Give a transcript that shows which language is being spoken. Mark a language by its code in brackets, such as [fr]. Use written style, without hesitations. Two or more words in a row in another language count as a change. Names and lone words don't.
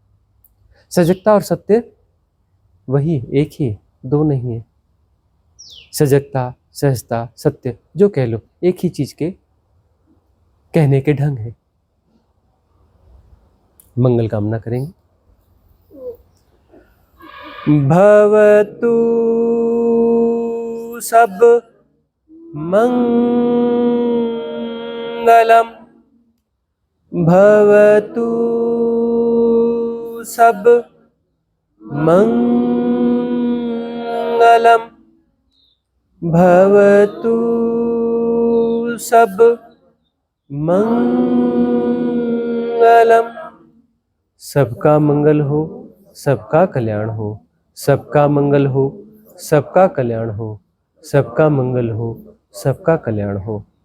[hi] सजगता और सत्य वही है, एक ही है, दो नहीं है। सजगता, सहजता, सत्य जो कह लो, एक ही चीज के कहने के ढंग है। मंगल कामना करेंगे। [pi] भवतु सब मंगलम, भवतु सब मंगलम, भवतु सब मंगलम। [hi] सबका मंगल हो, सबका कल्याण हो, सबका मंगल हो, सबका कल्याण हो, सबका मंगल हो, सबका कल्याण हो।